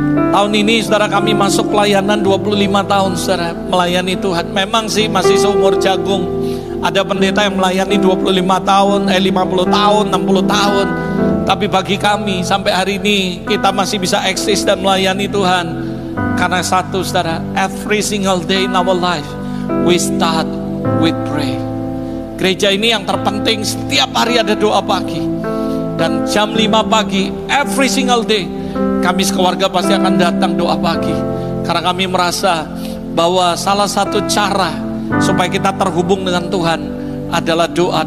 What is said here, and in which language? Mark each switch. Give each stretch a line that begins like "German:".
Indonesian: Tahun ini saudara, kami masuk pelayanan 25 tahun saudara, melayani Tuhan. Memang sih masih seumur jagung. Ada pendeta yang melayani 25 tahun, 50 tahun, 60 tahun. Tapi bagi kami sampai hari ini kita masih bisa eksis dan melayani Tuhan. Karena satu saudara,
English: every single day in our life we start with pray.
Indonesian: Gereja ini yang terpenting, setiap hari ada doa pagi. Dan jam 5 pagi
English: every single day
Indonesian: kami sekeluarga pasti akan datang doa pagi. Karena kami merasa bahwa salah satu cara supaya kita terhubung dengan Tuhan adalah doa.